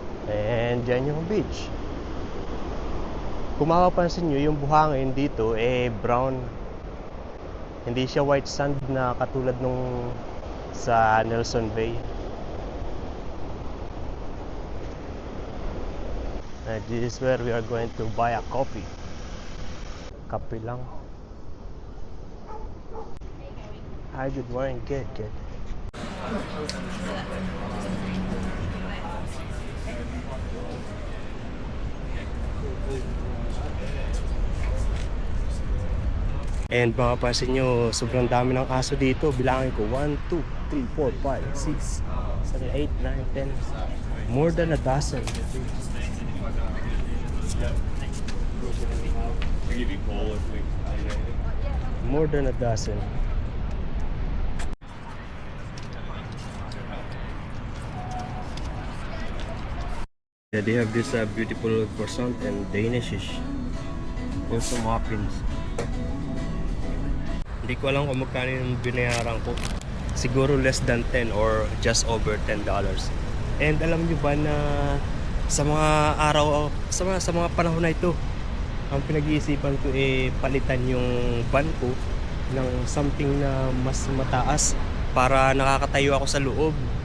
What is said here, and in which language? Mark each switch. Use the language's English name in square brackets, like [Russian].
[Filipino] And dyan yung beach. Kung mapapansin nyo, yung buhangin dito brown. Hindi siya white sand na katulad nung sa Nelson Bay. [English] And this is where we are going to buy a coffee. [Filipino] Kape lang. [English] Hi, good morning. Good. [Filipino] And mapapansin nyo, sobrang dami ng aso dito. Bilangin ko, 1, 2, 3, 4, 5, 6, 7, 8, 9, 10. [English] More than a dozen. More than a dozen. Yeah, they have this beautiful croissant and Danishish. Also muffins. [Filipino] Hindi ko alam kung magkano yung binayaran ko. Siguro [English] less than 10 or just over $10. [Filipino] And alam nyo ba na sa mga araw, sa mga panahon na ito, ang pinag-iisipan ko palitan yung van ko ng something na mas mataas para nakakatayo ako sa loob.